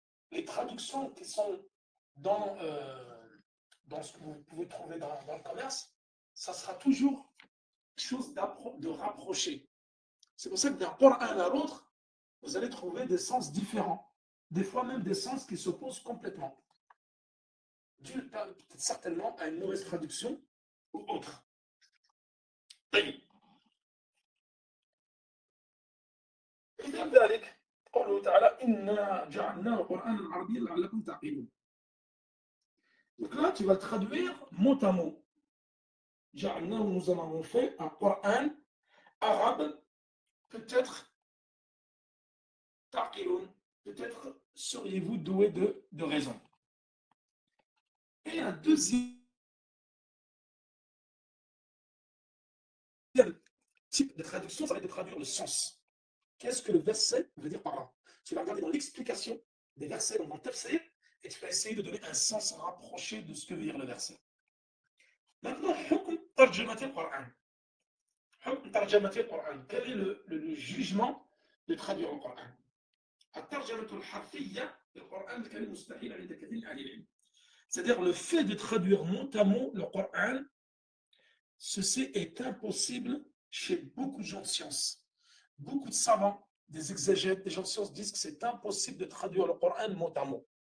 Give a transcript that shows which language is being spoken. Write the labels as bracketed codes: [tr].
[fr] Les traductions qui sont dans ce que vous pouvez trouver dans le commerce, ça sera toujours quelque chose de rapproché. C'est pour ça que d'un Coran à l'autre, vous allez trouver des sens différents. Des fois même des sens qui s'opposent complètement. Dû peut-être certainement à une mauvaise traduction ou autre. [ar] إذن ذلك قوله تعالى إنا جعلناه قرآنا عربيا لعلكم تعقلون. [fr] Donc là, tu vas traduire mot à mot. [ar] جعلناه, [fr] nous en avons fait un Coran arabe, peut-être [ar] تعقلون, [fr] peut-être seriez-vous doué de raison. Et un deuxième type de traduction, ça va être de traduire le sens. Qu'est-ce que le verset veut dire par là? Tu vas regarder dans l'explication des versets dans le tafsir et tu vas essayer de donner un sens rapproché de ce que veut dire le verset. Maintenant, [ar] hukm tarjamatil Qur'an. [fr] Hukm tarjamatil Qur'an. Quel est le jugement de traduire le Qur'an? [ar] الترجمة الحرفية للقرآن الكريم مستحيل عند كثير من أهل العلم. [fr] C'est-à-dire le fait de traduire mot à mot le Coran, ceci est impossible chez beaucoup de gens de science. Beaucoup de savants, des exégètes, des gens de science disent que c'est impossible de traduire le Coran mot à mot.